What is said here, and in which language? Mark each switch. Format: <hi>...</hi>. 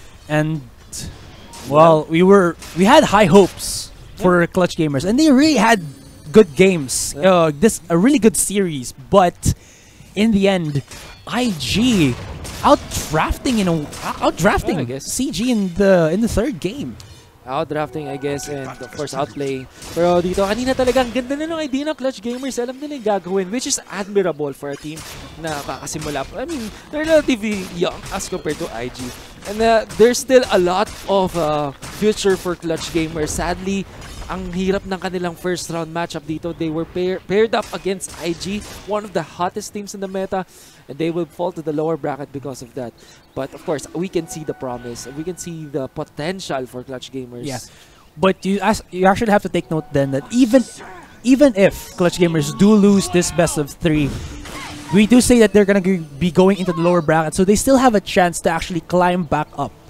<en>And, well, we had high hopes for Clutch Gamers, and they really had good games. A really good series, but in the end, IG outdrafting I guess. CG in the third game. Outdrafting, I guess, and of course outplaying.</en> <tl>Pero dito, kanina talaga ang ganda na ng idea ng Clutch Gamers. Alam nila yung gagawin,</tl> <en>which is admirable for a team</en> <tl>na kakasimula.</tl> <en>I mean, they're relatively young as compared to IG. And there's still a lot of future for Clutch Gamers.</en> <tl>Sadly, ang hirap ng kanilang first round matchup dito.</tl> <en>They were paired up against IG, one of the hottest teams in the meta, and they will fall to the lower bracket because of that. But of course, we can see the promise. We can see the potential for Clutch Gamers. Yeah, but you actually have to take note then that even if Clutch Gamers do lose this best of 3, we do say that they're gonna be going into the lower bracket, so they still have a chance to actually climb back up.</en>